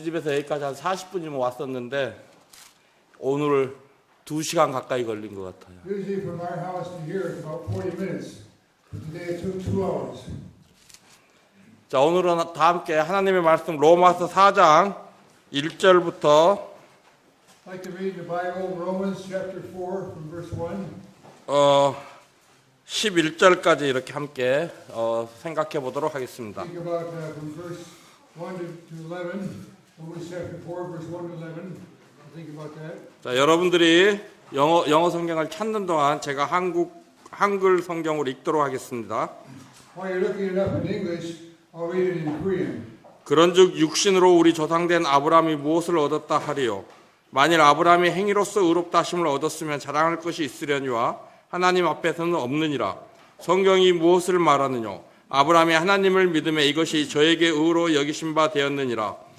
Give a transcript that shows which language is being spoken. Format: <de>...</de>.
<ko>집에서 여기까지 한 40분이면 왔었는데 오늘 2시간 가까이 걸린 것 같아요.</ko> <en>Usually from our house to here it's about 40 minutes. But today it took 2 hours.</en> <ko>자, 오늘은 다 함께 하나님의 말씀 로마서 4장 1절부터</ko> <en>I'd like to read the Bible, Romans chapter 4 from verse 1.</en> <ko>11절까지 이렇게 함께 생각해 보도록 하겠습니다.</ko> <en>Think about from verse 1 to 11. Romans chapter 4 verse 1 to 11. Think about that.</en> <ko>자, 여러분들이 영어 성경을 찾는 동안 제가 한글 성경으로 읽도록 하겠습니다.</ko> <en>While you're looking it up in English, I'll read it in Korean.</en> <ko>그런즉 육신으로 우리 조상된 아브라함이 무엇을 얻었다 하리요? 만일 아브라함이 행위로서 의롭다 하심을 얻었으면 자랑할 것이 있으려니와 하나님 앞에서는 없느니라. 성경이 무엇을 말하느냐? 아브라함이 하나님을 믿음에 이것이 저에게 의로 여기신 바 되었느니라.</ko>